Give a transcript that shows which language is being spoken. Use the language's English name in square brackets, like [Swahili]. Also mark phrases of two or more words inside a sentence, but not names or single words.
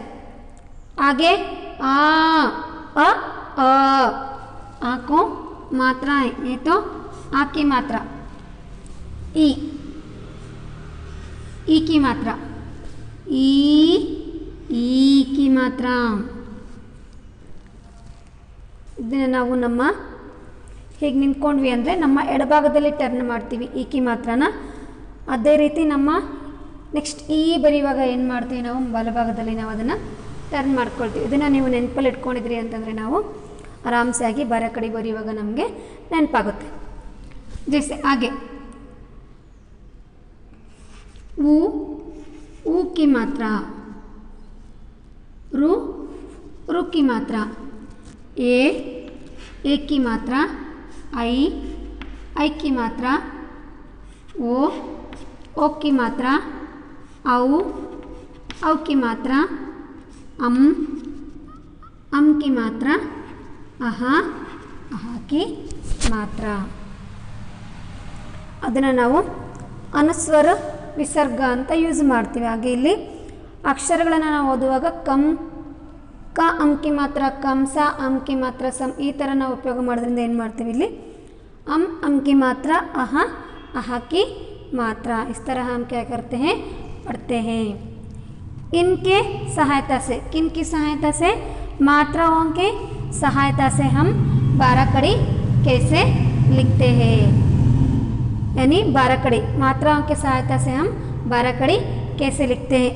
[Hindi] आगे आ को मात्रा है, ये तो आ की मात्रा। ई की मात्रा, ई की मात्रा। [Kannada] ಇದನ್ನು ನಾವು ನಮ್ಮ ಹೇಗೆ ನಿಂತ್ಕೊಂಡ್ವಿ ಅಂದರೆ ನಮ್ಮ ಎಡಭಾಗದಲ್ಲಿ ಟರ್ನ್ ಮಾಡ್ತೀವಿ [Hindi] ई की मात्रान, [Kannada] ಅದೇ ರೀತಿ ನಮ್ಮ ನೆಕ್ಸ್ಟ್ ಈ ಬರೆಯುವಾಗ ಏನು ಮಾಡ್ತೀವಿ ನಾವು ಬಲಭಾಗದಲ್ಲಿ ನಾವು ಅದನ್ನು ಟರ್ನ್ ಮಾಡ್ಕೊಳ್ತೀವಿ। ಇದನ್ನು ನೀವು ನೆನಪಲ್ಲಿ ಇಟ್ಕೊಂಡಿದ್ರಿ ಅಂತಂದರೆ ನಾವು ಆರಾಮ್ಸೆ ಆಗಿ 12 ಕಡಿ ಬರೆಯುವಾಗ ನಮಗೆ ನೆನಪಾಗುತ್ತೆ। [Hindi] जैसे आगे ऊ की मात्रा, रू की मात्रा, ए की मात्रा, आई की मात्रा, ओ की मात्रा, औ की मात्रा, अम की मात्रा, अहा की मात्रा। [Kannada] ಅದನ್ನು ನಾವು ಅನುಸ್ವರ ವಿಸರ್ಗ ಅಂತ ಯೂಸ್ ಮಾಡ್ತೀವಿ। ಹಾಗೆ ಇಲ್ಲಿ ಅಕ್ಷರಗಳನ್ನು ನಾವು ಓದುವಾಗ ಕಂ, [Hindi] क अं की मात्रा, [Kannada] ಕಂ, [Hindi] स अं की मात्रा, [Kannada] ಸಂ, ಈ ಥರ ನಾವು ಉಪಯೋಗ ಮಾಡೋದ್ರಿಂದ ಏನು ಮಾಡ್ತೀವಿ? [Hindi] ಇಲ್ಲಿ अंकी मात्रा, अहा की मात्रा, इस तरह हम क्या करते हैं? पढ़ते हैं। इनके सहायता से, किन की सहायता से? मात्राओं के सहायता से हम 12 कड़ी कैसे लिखते हैं, यानी 12 कड़ी मात्राओं के सहायता से हम 12 कड़ी कैसे लिखते हैं।